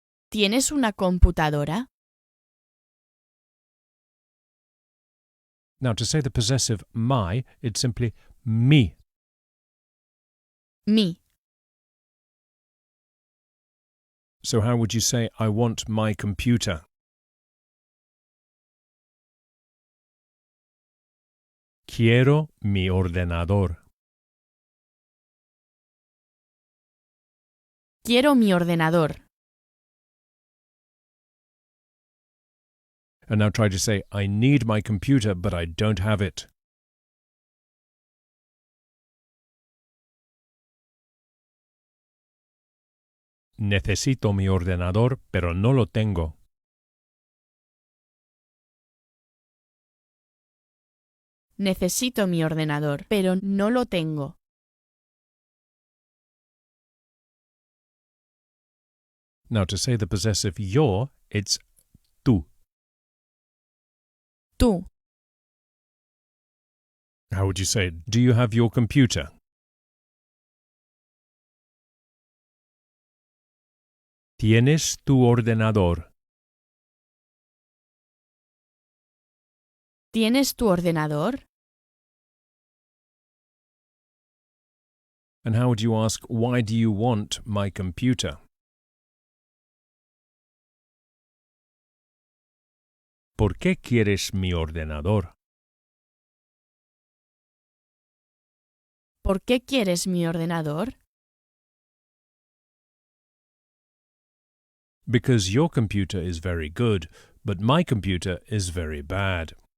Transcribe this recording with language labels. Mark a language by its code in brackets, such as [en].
[es] ¿Tienes una computadora? [en] Now, to say the possessive my, it's simply mi. [es] Mi. [en] So how would you say, I want my computer? [es] Quiero mi ordenador. Quiero mi ordenador. [en] And now try to say, I need my computer, but I don't have it. [es] Necesito mi ordenador, pero no lo tengo. Necesito mi ordenador, pero no lo tengo. [en] Now to say the possessive yo, it's tú. [es] Tú. [en] How would you say it? Do you have your computer? [es] ¿Tienes tu ordenador? ¿Tienes tu ordenador? [en] And how would you ask, why do you want my computer? [es] ¿Por qué quieres mi ordenador? ¿Por qué quieres mi ordenador? [en] Because your computer is very good, but my computer is very bad.